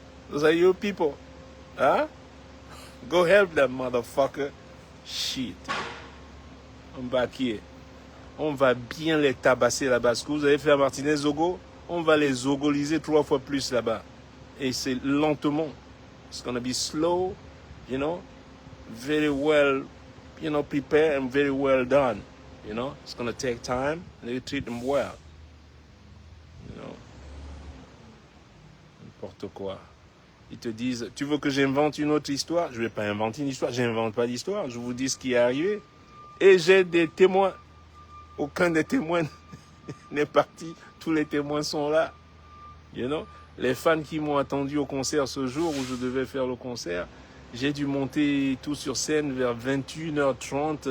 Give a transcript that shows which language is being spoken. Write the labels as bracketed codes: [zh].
[en] Those are your people. Hein? Go help them, motherfucker. Shit. I'm back here. [fr] On va bien les tabasser là-bas. Ce que vous avez fait à Martinez Zogo, on va les zogoliser 3 fois plus là-bas. Et c'est lentement. [en] It's gonna be slow, you know, very well, you know, prepared and very well done. You know, it's gonna take time and you treat them well. You know. [fr] N'importe quoi. Ils te disent, tu veux que j'invente une autre histoire? Je ne vais pas inventer une histoire, j'invente pas d'histoire. Je vous dis ce qui est arrivé. Et j'ai des témoins. Aucun des témoins n'est parti. Tous les témoins sont là. [en] You know? [fr] Les fans qui m'ont attendu au concert ce jour où je devais faire le concert, j'ai dû monter tout sur scène vers 21h30.